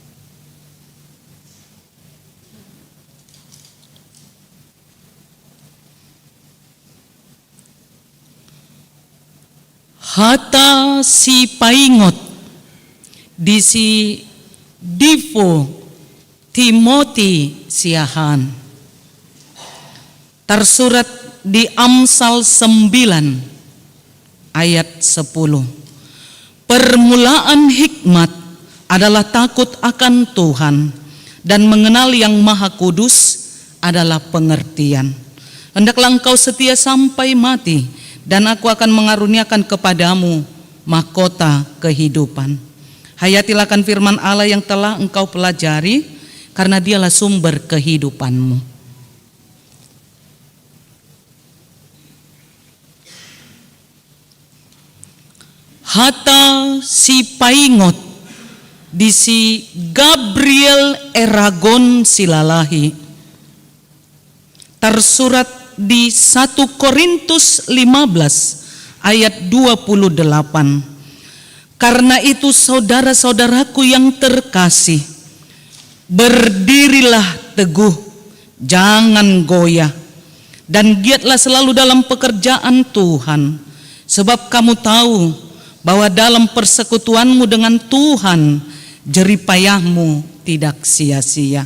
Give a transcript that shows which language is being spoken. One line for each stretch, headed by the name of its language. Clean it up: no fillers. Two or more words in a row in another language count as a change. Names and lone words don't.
Batak Toba: Hata si paingot di si Divo Timothy Siahan.
Indonesian: Tersurat di Amsal 9 ayat 10. Permulaan hikmat adalah takut akan Tuhan, dan mengenal yang Maha Kudus adalah pengertian. Hendaklah engkau setia sampai mati, dan aku akan mengaruniakan kepadamu mahkota kehidupan. Hayatilah akan firman Allah yang telah engkau pelajari, karena dialah sumber kehidupanmu.
Batak Toba: Hata si paingot di si Gabriel Eragon Silalahi.
Indonesian: Tersurat di 1 Korintus 15 ayat 28. Karena itu saudara-saudaraku yang terkasih, berdirilah teguh, jangan goyah, dan giatlah selalu dalam pekerjaan Tuhan, sebab kamu tahu bahwa dalam persekutuanmu dengan Tuhan, jerih payahmu tidak sia-sia.